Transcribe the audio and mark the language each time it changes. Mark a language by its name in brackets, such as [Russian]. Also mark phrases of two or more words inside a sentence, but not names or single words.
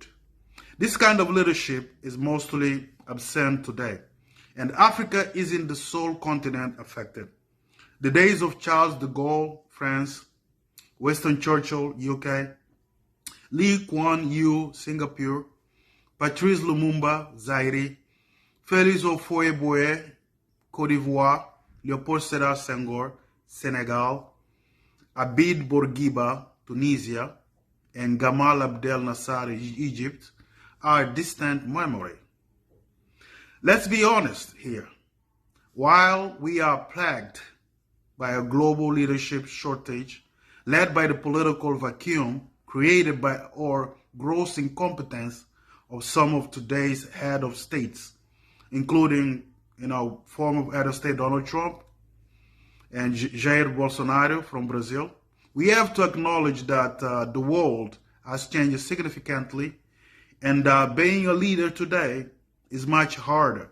[English] This kind of leadership is mostly absent today, and Africa isn't the sole continent affected. The days of Charles de Gaulle, France, Winston Churchill, UK, Lee Kuan Yew, Singapore, Patrice Lumumba, Zaire, Felix Ofoe-Boye, Côte d'Ivoire, Leopold Sedar Senghor, Senegal, Habib Bourguiba, Tunisia, and Gamal Abdel Nasser, Egypt, are distant memory. Let's be honest here. While we are plagued by a global leadership shortage, led by the political vacuum created by our gross incompetence of some of today's head of states, including, former head of state Donald Trump and Jair Bolsonaro from Brazil, we have to acknowledge that the world has changed significantly, and being a leader today is much harder.